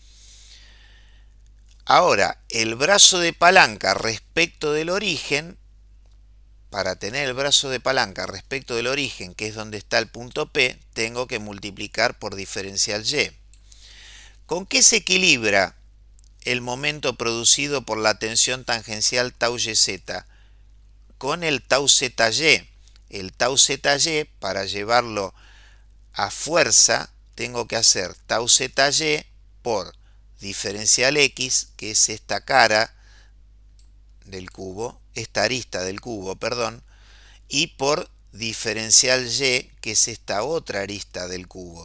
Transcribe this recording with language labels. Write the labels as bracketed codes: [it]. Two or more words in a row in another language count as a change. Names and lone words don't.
[es] Ahora, el brazo de palanca respecto del origen, para tener el brazo de palanca respecto del origen, que es donde está el punto P, tengo que multiplicar por diferencial Y. ¿Con qué se equilibra el momento producido por la tensión tangencial tau YZ? Con el tau ZY. El tau ZY, para llevarlo a fuerza, tengo que hacer tau ZY por diferencial X, que es esta cara del cubo, esta arista del cubo, perdón, y por diferencial Y, que es esta otra arista del cubo.